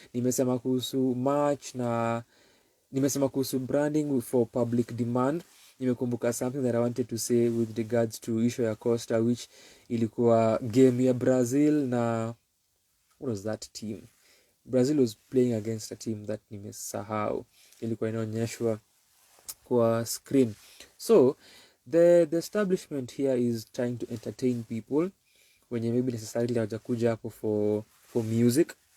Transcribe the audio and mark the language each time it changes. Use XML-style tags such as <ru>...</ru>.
<sw>Nimesema kuhusu merch na nimesema kuhusu branding</sw> <en>for public demand.</en> <sw>Nimekumbuka</sw> <en>something that I wanted to say with regards to issue ya Costa, which</en> <sw>ilikuwa</sw> <en>game ya Brazil na what was that team? Brazil was playing against a team that</en> <sw>nimesahau. Ilikuwa inaonyeshwa kwa screen.</sw> <en>So the establishment here is trying to entertain people</en> <sw>wenye</sw> <en>maybe necessarily</en> <sw>hawajakuja hapo</sw> <en>for music.</en>